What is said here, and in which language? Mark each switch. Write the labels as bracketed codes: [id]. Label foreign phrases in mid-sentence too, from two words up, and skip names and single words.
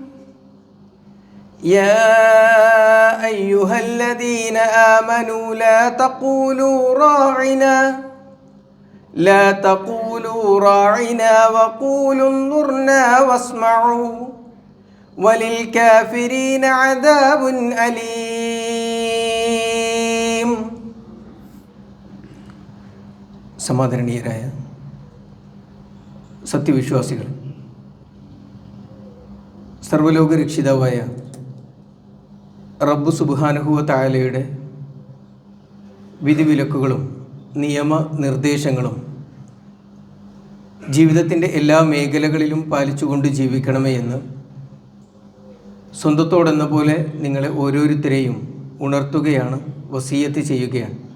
[ar] يا أيها الذين آمنوا لا تقولوا راعنا وقولوا انظرنا واسمعوا وللكافرين عذاب أليم. [ml] സമാദരണീയരായ സത്യവിശ്വാസികൾ, സർവ്വലോക രക്ഷിതാവായ റബ്ബ് [ar] سبحانه وتعالى [ml] വിധിവിലക്കുകളും നിയമനിർദ്ദേശങ്ങളും ജീവിതത്തിൻ്റെ എല്ലാ മേഖലകളിലും പാലിച്ചുകൊണ്ട് ജീവിക്കണമേ എന്ന് സ്വന്തത്തോടെന്ന പോലെ നിങ്ങളെ ഓരോരുത്തരെയും ഉണർത്തുകയാണ്, വസിയത്ത് ചെയ്യുകയാണ്.